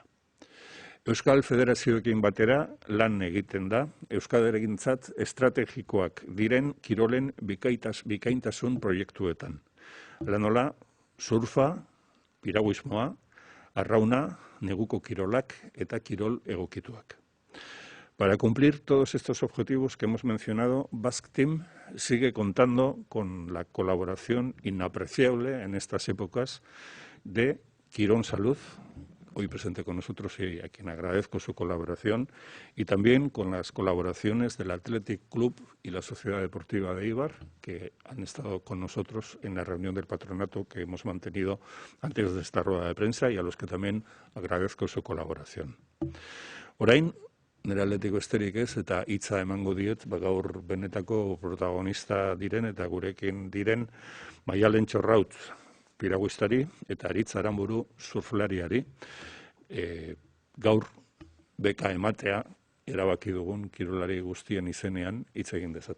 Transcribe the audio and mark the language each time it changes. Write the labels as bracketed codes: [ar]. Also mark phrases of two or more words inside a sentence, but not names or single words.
[eu] Euskal Federazioekin batera lan egiten da, Euskadirentzat estrategikoak diren kirolen bikaintasun proiektuetan. Hala nola, surfa, piraguismoa, arrauna, neguko kirolak eta kirol egokituak. [es] Para cumplir todos estos objetivos que hemos mencionado, BACSTIM sigue contando con la colaboración inapreciable en estas épocas de Quirón Salud, hoy presente con nosotros y a quien agradezco su colaboración, y también con las colaboraciones del Athletic Club y la Sociedad Deportiva de Eibar, que han estado con nosotros en la reunión del patronato que hemos mantenido antes de esta rueda de prensa y a los que también agradezco su colaboración. [eu] Orain, nire aldetiko besterik ez, eta hitza emango diet, gaur benetako protagonista diren eta gurekin diren Maialen Txorraut piraguistari eta Aritz Aranburu surflariari gaur beka ematea erabaki dugun kirolari guztien izenean hitz egin dezaten.